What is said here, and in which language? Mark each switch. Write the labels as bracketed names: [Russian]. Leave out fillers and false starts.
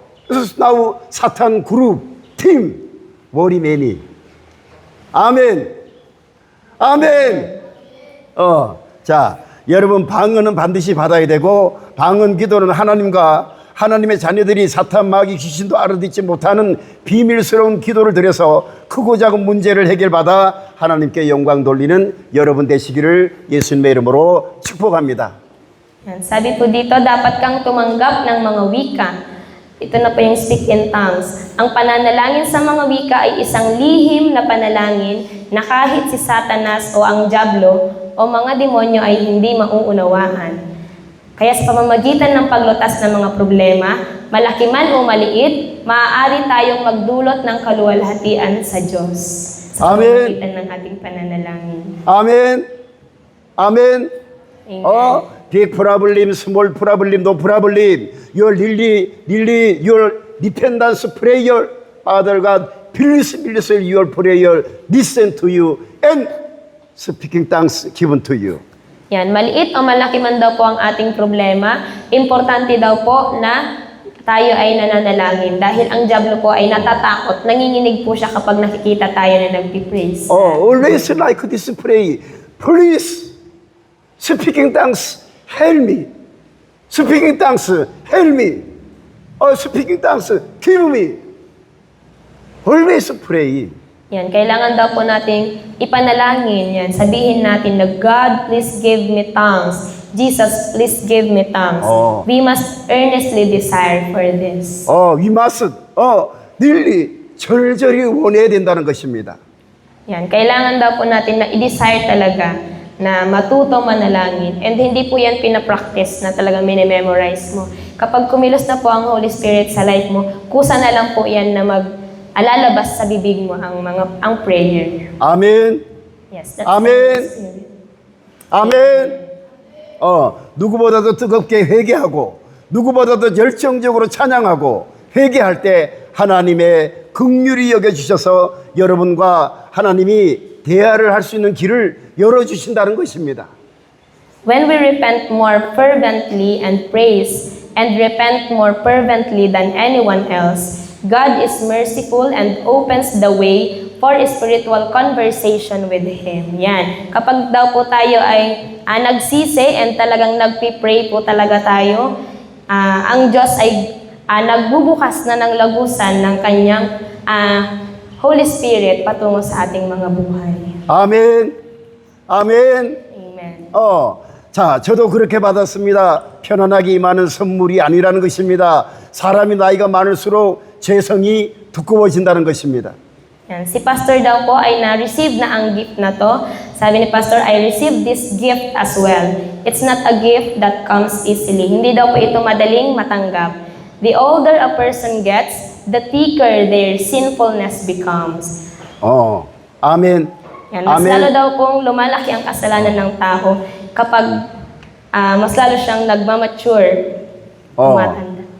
[English] This is now Satan group, team, worry many. [Korean] 아멘. 아멘. 자, 여러분 방언은 반드시 받아야 되고 방언 기도는 하나님과 하나님의 자녀들이 사탄 마귀 귀신도 알아듣지 못하는 비밀스러운 기도를 드려서 크고 작은 문제를 해결받아 하나님께 영광 돌리는 여러분 되시기를 예수님의 이름으로 축복합니다. [Filipino] Yan, sabi po dito, dapat kang tumanggap ng mga wika. Ito na po yung [English] speak in tongues. [Filipino] Ang pananalangin sa mga wika ay isang lihim na panalangin na kahit si Satanas o ang Diablo o mga demonyo ay hindi mauunawaan. Kaya sa pamamagitan ng paglutas ng mga problema, malaki man o maliit, maaari tayong magdulot ng kaluwalhatian sa Diyos. Sa [English] Amen. [Filipino] pamamagitan ng ating pananalangin. [Korean] 아멘. 아멘. [English] Amen. Big problem, small problem, no problem. Your your dependence prayer, Father God, please your prayer, listen to you, and speaking tongues given to you. [Filipino] Yan, maliit o malaki man daw po ang ating problema, importante daw po na tayo ay nananalangin. Dahil ang Diablo po ay natatakot, nanginginig po siya kapag nakikita tayo na nagpipraise. [English] Always like this pray. Please, speaking tongues, help me. Speaking tongues, help me. Speaking tongues, give me. Always pray. [Filipino] Yan, kailangan daw po nating ipanalangin. Yan, sabihin natin na [English] God, please give me tongues. Jesus, please give me tongues. We must earnestly desire for this. We must, really, [Korean] 절절히 원해야 된다는 것입니다. [Filipino] Yan, kailangan daw po natin na i-desire talaga na matuto manalangin. And hindi po yan pinapractice na talagang minememorize mo. Kapag kumilos na po ang Holy Spirit sa life mo, kusa na lang po yan na alalabas sa bibig mo ang prayer. [Korean] 아멘. [English] Yes, that's [Korean] 아멘. [English] the Spirit. [Korean] 아멘. 누구보다도 뜨겁게 회개하고 누구보다도 열정적으로 찬양하고 회개할 때 하나님의 긍휼히 여겨주셔서 여러분과 하나님이 대화를 할 수 있는 길을 열어주신다는 것입니다. [English] When we repent more fervently and praise and repent more fervently than anyone else, God is merciful and opens the way for spiritual conversation with Him. [Filipino] Yan. Kapag daw po tayo ay nagsisi and talagang nagpipray po talaga tayo, ang Diyos ay nagbubukas na ng lagusan ng Kanyang Holy Spirit patungo sa ating mga buhay. [Korean] 아멘. 아멘. [English] Amen. [Korean] 자, 저도 그렇게 받았습니다. 편안하게 임하는 선물이 아니라는 것입니다. 사람이 나이가 많을수록 죄성이 두꺼워진다는 것입니다. [Filipino] Yan. Si Pastor daw po ay na-receive na ang gift na to. Sabi ni Pastor, [English] I received this gift as well. It's not a gift that comes easily. [Filipino] Hindi daw po ito madaling matanggap. [English] The older a person gets, the thicker their sinfulness becomes. [Korean] 아멘. [Filipino] Yan. Mas lalo daw pong lumalaki ang kasalanan ng tao kapag mas lalo siyang nagmamature, tumatanda.